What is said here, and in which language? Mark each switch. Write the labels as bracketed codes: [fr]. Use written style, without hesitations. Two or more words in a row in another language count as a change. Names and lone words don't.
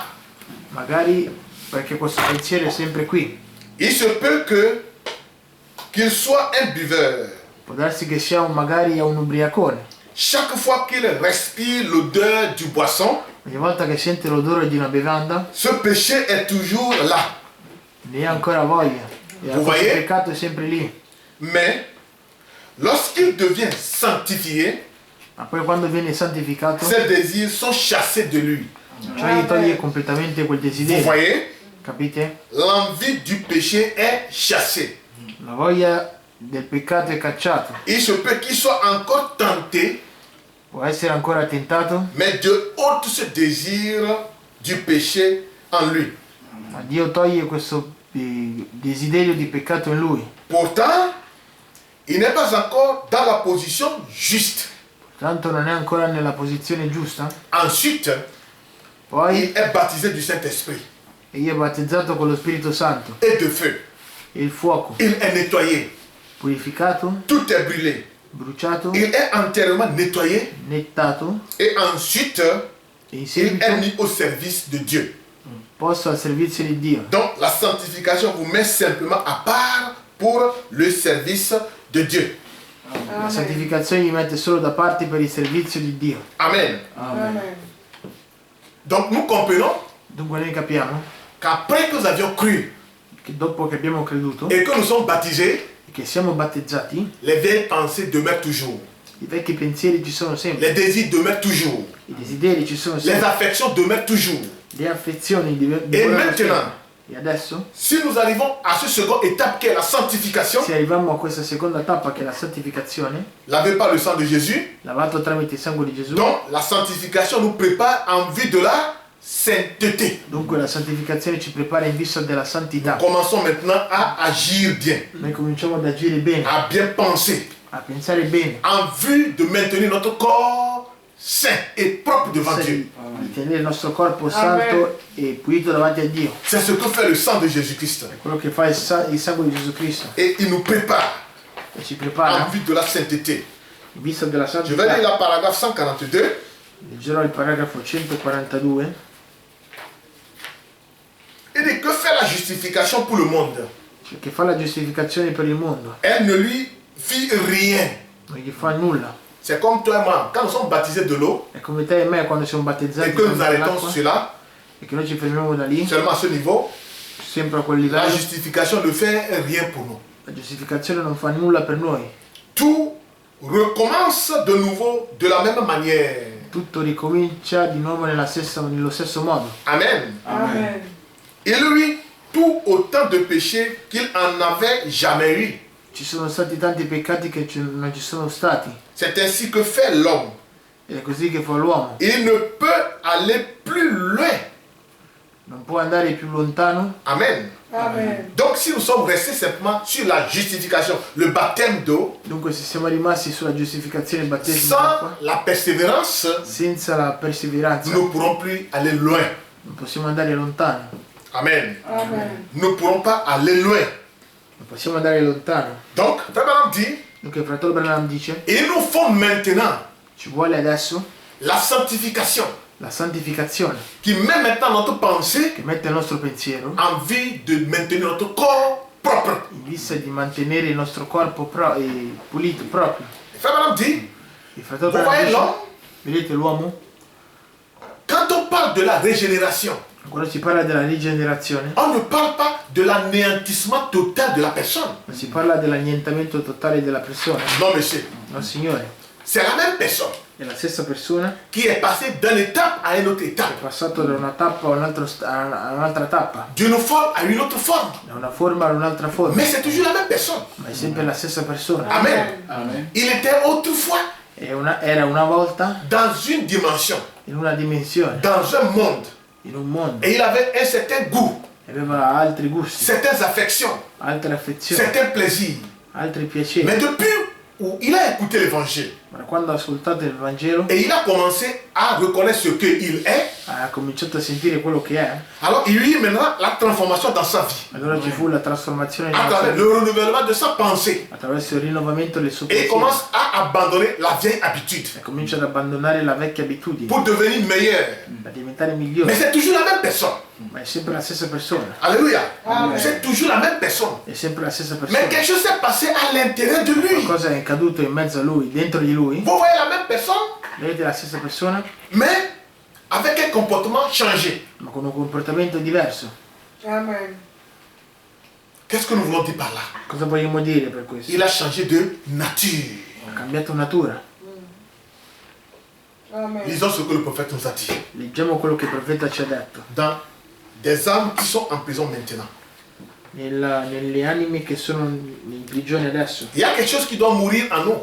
[it] Magari perché questo pensiero è sempre qui. [fr] Il se peut qu'il soit un buveur. [it] Può darsi che sia magari un ubriacone. [fr] Chaque fois qu'il respire l'odeur du boisson, [it] Ogni volta che sente l'odore di una bevanda, [fr] ce péché est toujours là. [it] ne ha ancora voglia. E [fr] Vous [it] questo [fr] voyez? [it] peccato è sempre lì. [fr] Mais lorsqu'il devient sanctifié, [it] Ma poi quando viene santificato, [fr] ses désirs sont chassés de lui. [it] cioè gli toglie completamente quel [fr] Vous [it] desiderio. [fr] voyez? [it] Capite? [fr] L'envie du péché est chassée. [it] La voglia del peccato è cacciata. [fr] Il se peut qu'il soit encore tenté, [it] Può essere ancora tentato, [fr] mais Dieu ôte ce désir du péché en lui. [it] ma Dio toglie questo desiderio di peccato in lui. [fr] Pourtant, il n'est pas encore dans la position juste. [it] Tanto non è ancora nella posizione giusta. [fr] Ensuite, [it] Poi [fr] il est baptisé du Saint-Esprit [it] egli è battezzato con lo Spirito Santo [fr] et de feu. [it] e il fuoco, [fr] Il est nettoyé. [it] purificato, [fr] Tout est brûlé. [it] bruciato, [fr] Il est entièrement nettoyé [it] nettato [fr] et ensuite, [it] e in [fr] il [it] seguito [fr] est mis au service de Dieu. [it] posto al servizio di Dio. [fr] Donc, la sanctification vous met simplement à part pour le service de Dieu. [it] La Amen. santificazione gli mette solo da parte per il servizio di Dio. [fr] Amen. [it] Amen. [fr] Donc, nous comprenons [it] Dunque noi capiamo [fr] qu'après que nous avions cru [it] che dopo che abbiamo creduto [fr] et que nous sommes baptisés, [it] e che siamo battezzati, [fr] les vieilles pensées demeurent toujours. [it] i vecchi pensieri ci sono sempre, [fr] Les désirs demeurent toujours. [it] i desideri ci sono [fr] Les [it] sempre, [fr] affections demeurent toujours. [it] le affezioni [fr] Et [it] dimorano [fr] maintenant, [it] sempre. E adesso, [fr] si nous arrivons à cette seconde étape qui est la sanctification, [it] se arriviamo a questa seconda tappa che è la santificazione, [fr] lavé par le sang de Jésus, [it] lavato tramite il sangue di Gesù, [fr] donc la sanctification nous prépare en vue de la sainteté. [it] dunque la santificazione ci prepara in vista della santità. [fr] Commençons maintenant à agir bien, [it] Noi cominciamo ad agire bene, [fr] à bien penser, [it] a pensare bene, [fr] en vue de maintenir notre corps saint et propre devant [it] pensa [fr] Dieu. [it] di tenere il nostro corpo santo e pulito davanti a Dio. [fr] C'est ce que fait le sang de Jésus-Christ. [it] Quello che fa il sangue di Gesù Cristo [fr] Et il nous prépare [it] e ci [fr] en [it] prepara [fr] vue de la sainteté. [it] in vista della [fr] Je vais [it] santità. [fr] lire la paragraphe 142. [it] Leggerò il paragrafo 142. [fr] Il dit que fait la justification pour le monde? [it] Cioè, che fa la giustificazione per il mondo, [fr] Elle ne lui fit rien. [it] non gli fa nulla. [fr] C'est comme toi et moi, quand nous sommes baptisés de l'eau [it] È come te e me quando siamo battezzati [fr] et que nous arrêtons [it] dall'acqua [fr] cela, [it] e che noi ci fermiamo da lì, [fr] seulement à ce niveau, [it] sempre a quel [fr] la [it] livello. [fr] justification ne fait rien pour nous. [it] La giustificazione non fa nulla per noi. [fr] Tout recommence de nouveau de la même manière. [it] Tutto ricomincia di nuovo nello stesso modo. [fr] Amen. [it] Amen. [fr] Il lui tout autant de péchés qu'il en avait jamais eu. [it] Ci sono stati tanti peccati che non ci sono stati. [fr] C'est ainsi que fait l'homme. [it] Ed è così che fa l'uomo. [fr] Il ne peut aller plus loin. [it] Non può andare più lontano. [fr] Amen. [it] Amen. [fr] Donc si nous sommes restés simplement sur la justification, le baptême d'eau, [it] Dunque se siamo rimasti sulla giustificazione del battesimo [fr] sans [it] d'acqua, [fr] la persévérance, [it] senza la perseveranza, [fr] nous ne pourrons plus aller loin. [it] non possiamo andare lontano. [fr] Amen. [it] Amen. [fr] Nous ne pourrons pas aller loin. [it] Non possiamo andare lontano. [fr] Donc, Frère Branham dit, [it] Dunque il fratello Branham dice, [fr] il nous faut maintenant [it] ci vuole adesso [fr] la sanctification [it] la santificazione [fr] qui met maintenant notre pensée [it] che mette il nostro pensiero [fr] en vue de maintenir notre corps propre. [it] in vista di mantenere il nostro corpo pulito, proprio. [fr] Frère Branham dit, [it] Il fratello [fr] vous [it] Branham [fr] voyez [it] dice, [fr] l'homme, [it] vedete l'uomo? [fr] quand on parle de la régénération, [it] Quando si parla della rigenerazione, [fr] on ne parle pas de l'anéantissement total de la personne. [it] non si parla dell'annientamento totale della persona. [fr] Non, monsieur. [it] No, Signore, [fr] C'est la même personne [it] è la stessa persona [fr] qui est passée d'une étape à une autre [it] che è [fr] étape, [it] passato da una tappa a un'altra tappa, [fr] d'une forme à une autre forme. [it] da una forma ad un'altra forma, [fr] Mais c'est toujours la même personne. [it] ma è sempre la stessa persona. [fr] Amen. [it] Amen. [fr] Il était autrefois [it] Era una volta [fr] dans une dimension, [it] in una dimensione, [fr] dans un monde, [it] in un mondo, [fr] et il avait un certain goût, [it] aveva altri gusti, [fr] certaines affections, [it] altre affezioni, [fr] certains plaisirs. [it] altri piaceri. [fr] Mais depuis où il a écouté l'évangile [it] Ma quando ha ascoltato il Vangelo [fr] et il a commencé à reconnaître ce qu'il est, [it] ha cominciato a sentire quello che è, [fr] alors il y a eu maintenant la transformation dans sa vie, [it] allora ci fu la trasformazione [fr] à travers le renouvellement de sa pensée. [it] attraverso il rinnovamento del suo [fr] Et il [it] pensiero [fr] commence à abandonner la vieille habitude [it] e comincia ad abbandonare la vecchia abitudine, [fr] pour devenir meilleur. [it] a diventare [fr] Mais [it] migliore, [fr] c'est toujours la même personne. [it] ma è sempre la stessa persona, [fr] Alléluia. [it] Amen. [fr] C'est toujours la même personne. [it] è sempre la stessa [fr] Mais [it] persona. [fr] quelque chose s'est passé à l'intérieur de lui. [it] Qualcosa è accaduto in mezzo a lui, dentro di lui, [fr] Vous voyez la même personne, [it] vedete la stessa persona, [fr] mais avec un comportement changé. [it] ma con un comportamento diverso. Amen. [fr] Qu'est-ce que nous voulons dire par là? [it] Cosa vogliamo dire per questo? [fr] Il a changé de nature. [it] Ha cambiato natura. Amen. [fr] Lisons ce que le prophète nous a dit. [it] Leggiamo quello che il profeta ci ha detto. [fr] Dans des âmes qui sont en prison maintenant. [it] Nelle anime che sono in prigione adesso, [fr] Il y a quelque chose qui doit mourir en nous.